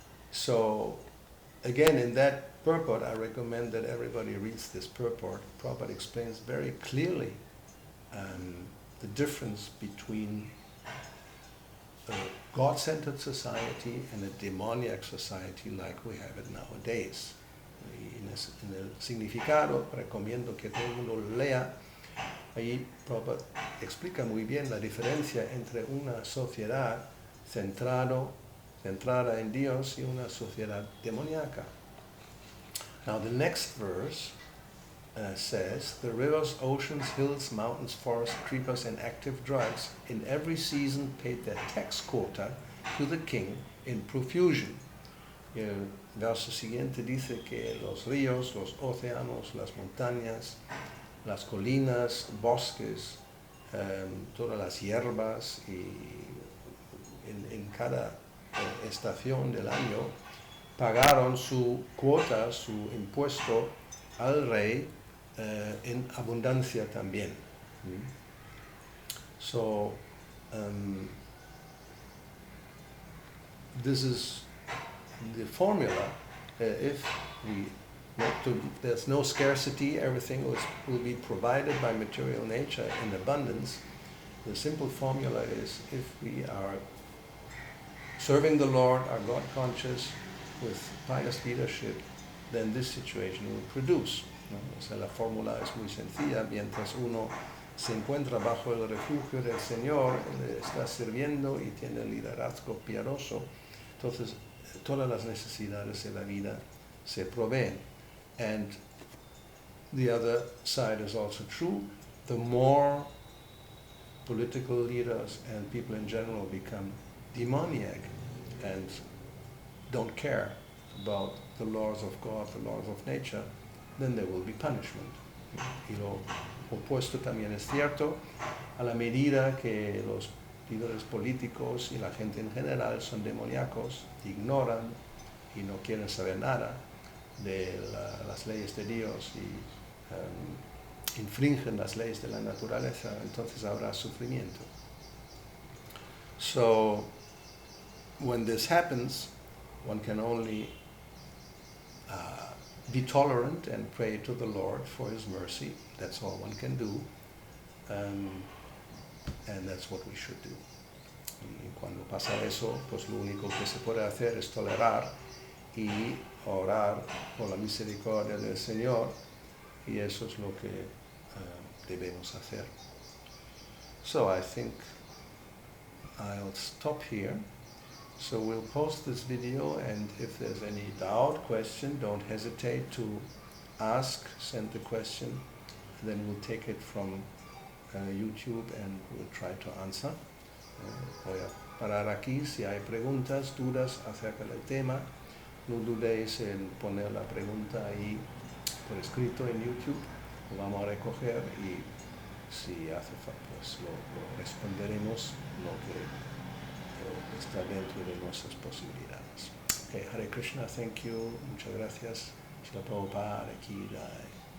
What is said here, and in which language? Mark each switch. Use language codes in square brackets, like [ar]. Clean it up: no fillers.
[en] So, again, in that purport, I recommend that everybody reads this purport. Prabhupada explains very clearly the difference between a God-centered society and a demoniac society like we have it nowadays. [es] Y en el significado, recomiendo que todo el mundo lo lea. Ahí Prabhupada explica muy bien la diferencia entre una sociedad centrada en Dios y una sociedad demoníaca. [en] Now the next verse says, the rivers, oceans, hills, mountains, forests, creepers, and active drugs in every season paid their tax quota to the king in profusion. [es] Y el verso siguiente dice que los ríos, los océanos, las montañas, las colinas, bosques, todas las hierbas y en cada estación del año pagaron su cuota, su impuesto al rey en abundancia también. [en] So, this is the formula. If we there's no scarcity, everything will be provided by material nature in abundance. The simple formula is, if we are serving the Lord, are God conscious, with pious leadership, then this situation will produce. [es] ¿No? O sea, la fórmula es muy sencilla. Mientras uno se encuentra bajo el refugio del Señor, le está sirviendo y tiene liderazgo piadoso, entonces todas las necesidades de la vida se proveen. [en] And the other side is also true. The more political leaders and people in general become demoniac and don't care about the laws of God, the laws of nature, then there will be punishment. [es] Y lo opuesto también es cierto. A la medida que los líderes políticos y la gente en general son demoníacos, ignoran y no quieren saber nada de las leyes de Dios y infringen las leyes de la naturaleza, entonces habrá sufrimiento. [en] So, when this happens, one can only be tolerant and pray to the Lord for His mercy. That's all one can do, and that's what we should do. Y cuando pasa eso, pues lo único que se puede hacer es tolerar y orar por la misericordia del Señor, y eso es lo que debemos hacer. So I think I'll stop here. So we'll post this video, and if there's any doubt, question, don't hesitate to ask, send the question, then we'll take it from YouTube and we'll try to answer. [es] Voy a parar aquí. Si hay preguntas, dudas acerca del tema, no dudéis en poner la pregunta ahí por escrito en YouTube, lo vamos a recoger y si hace falta, pues lo responderemos lo que está dentro de nuestras posibilidades. [en] Okay, [es] Hare Krishna, [en] thank you, [es] muchas gracias. Shila Prabhupada, Ki Jai.